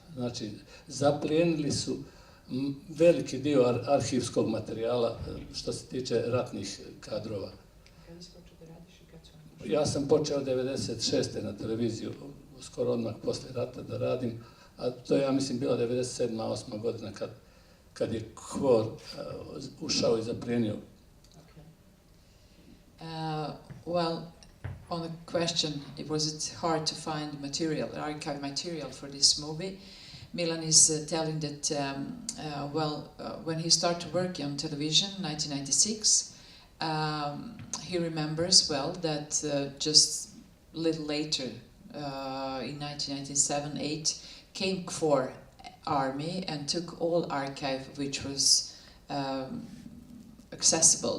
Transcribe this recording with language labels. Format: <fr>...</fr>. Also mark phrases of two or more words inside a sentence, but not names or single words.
<sr>Znači, zaplijenili su veliki dio arhivskog materijala što se tiče ratnih kadrova. Kada si počeo da radiš i kad su oni? Ja sam počeo 96. na televiziju, skoro odmah posle rata da radim, a to je, ja mislim, bila 97. 8. godina kad je KFOR ušao i zaplijenio.</sr> <en>Well, on the question, was it hard to find archive material for this movie? Milan is telling that, when he started working on television in 1996, he remembers well that just a little later, in 1997-8, came KFOR army and took all archive which was accessible.</en>